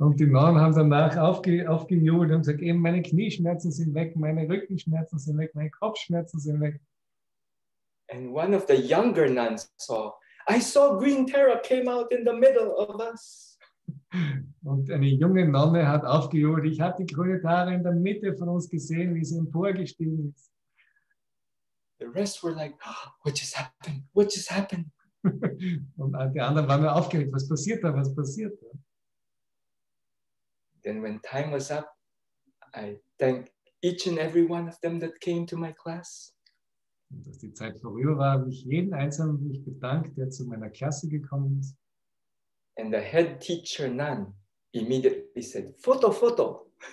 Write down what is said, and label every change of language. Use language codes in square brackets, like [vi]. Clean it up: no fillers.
[de] Und die Nonnen haben danach aufgejubelt und gesagt, eben meine Knieschmerzen sind weg, meine Rückenschmerzen sind weg, meine Kopfschmerzen sind weg. [en] And one of the younger nuns saw, "I saw green Terra came out in the middle of us." [de] Und eine junge Nonne hat aufgejubelt, ich habe die grüne Tara in der Mitte von uns gesehen, wie sie emporgestiegen ist. [en] The rest were like, oh, what just happened? What just happened? [de] Und die anderen waren nur aufgeregt, was passiert da, was passiert da? [en] Then when time was up, I thanked each and every one of them that came to my class. [de] Und als die Zeit vorüber war, habe ich jeden Einzelnen mich bedankt, der zu meiner Klasse gekommen ist. [en] And the head teacher nun immediately said, "Photo, photo."